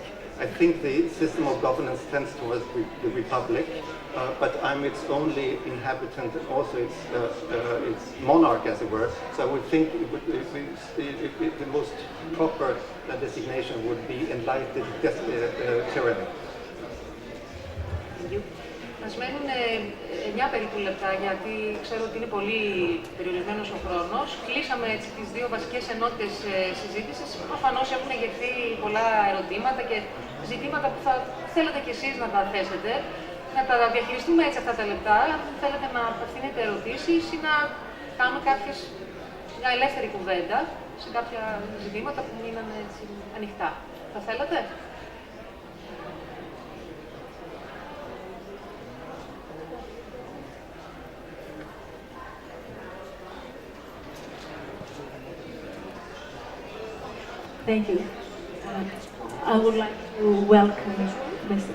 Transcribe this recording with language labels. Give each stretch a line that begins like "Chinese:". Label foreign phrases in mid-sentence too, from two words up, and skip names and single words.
English: I think the system of governance tends towards the republic, but I'm its only inhabitant and also its monarch, as it were. So I would think the most proper designation would be enlightened tyranny.
Greek: Μας μένουν 9 περίπου λεπτά, γιατί ξέρω ότι είναι πολύ περιορισμένος ο χρόνος. Κλείσαμε έτσι τις 2 βασικές ενότητες συζήτησης. Προφανώς έχουν εγερθεί πολλά ερωτήματα και ζητήματα που θα θέλετε κι εσείς να τα θέσετε. Να τα διαχειριστούμε έτσι αυτά τα λεπτά. Αν θέλετε να απευθύνετε ερωτήσεις ή να κάνουμε μια ελεύθερη κουβέντα σε κάποια ζητήματα που μείνανε έτσι ανοιχτά. Θα θέλατε?
English: Thank you. I would like to welcome Mr.